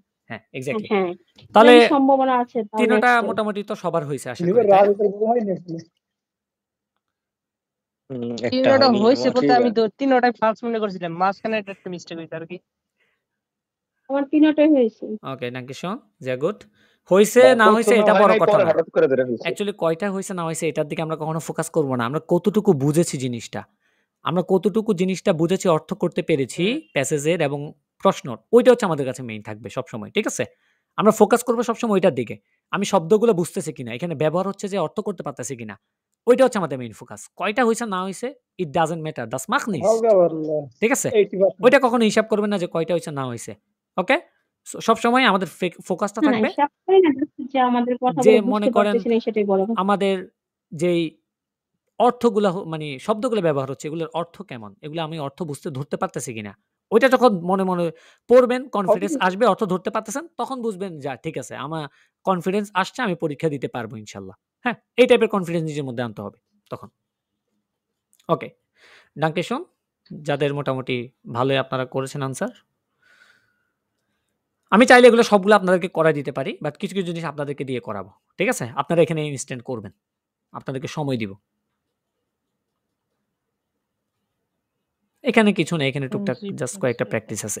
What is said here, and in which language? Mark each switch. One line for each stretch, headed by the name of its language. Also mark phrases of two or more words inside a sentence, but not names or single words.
Bangla: হ্যাঁ, এক্স্যাক্টলি। হ্যাঁ, তাহলে তাহলে সম্ভাবনা আছে তাও তিনোটা নেক্সট মোটামুটি তো সবার হইছে আশা করি, তাই না? একটা তিনোটা হয়নি। হয়েছে বলতে ঠিক আমি আছে। তো তিনোটাই ফালস মনে করছিলাম, মাঝখানে একটা একটা মিস্টেক হয়েছে আর কি। আমার তিনটাই হয়েছে। ওকে,
German: danke schön. sehr gut.
Bangla: হইছে না হইছে প্রথমে এটা হয় বড় নাই, কথা পরে না। হঠাৎ করে ধরে ফেলছে। অ্যাকচুয়ালি কয়টা হইছে না হইছে এটার দিকে আমরা কখনো ফোকাস করব না। আমরা কতটুকু বুঝেছি জিনিসটা। আমরা কতটুকু জিনিসটা বুঝেছি, অর্থ করতে পেরেছি প্যাসেজের এবং প্রশ্নর। ওইটা হচ্ছে আমাদের কাছে মেইন থাকবে সবসময়। ঠিক আছে? আমরা ফোকাস করব সবসময় ওইটার দিকে। আমি শব্দগুলো বুঝতেছি কিনা, এখানে ব্যবহার হচ্ছে যে অর্থ করতে পারতেছি কিনা। ওইটা হচ্ছে আমাদের মেইন ফোকাস। কয়টা হইছে না হইছে
English: it doesn't matter.
German: das macht nichts.
Bangla: ঠিক আছে? ওইটা কখনো হিসাব করবেন না যে কয়টা হইছে না হইছে। ওকে? সবসময় আমাদের ফোকাসটা না, না, থাকবে হিসাব করি না, just যে আমাদের যে কথাগুলো মনে বুঝতে করেন পারতেছি না সেটাই বড় কথা। আমাদের যেই অর্থগুলা মানে শব্দগুলো ব্যবহার হচ্ছে এগুলোর অর্থ কেমন? এগুলো আমি অর্থ বুঝতে ধরতে পারতেছি কিনা? ওইটা যখন মনে, মনে পড়বেন, কনফিডেন্স আসবে, অর্থ ধরতে পারতেছেন, তখন বুঝবেন যা ঠিক আছে, আমার কনফিডেন্স আসছে, আমি পরীক্ষা দিতে পারবো
Arabic: إن شاء الله.
Bangla: হ্যাঁ? এই টাইপের কনফিডেন্স নিজের মধ্যে আনতে হবে তখন।
German: ওকে। danke schön.
Bangla: যাদের মোটামুটি ভালোই আপনারা করেছেন আনসার। আমি চাইলে এগুলো সবগুলো আপনাদেরকে করায় দিতে পারি। বাট কিছু, কিছু জিনিস আপনাদেরকে দিয়ে করাবো। ঠিক আছে? আপনারা এখানে ইনস্ট্যান্ট করবেন। আপনাদেরকে সময় দিব। এখানে কিছু না, এখানে টুকটাক জাস্ট কয়েকটা প্র্যাকটিস আছে।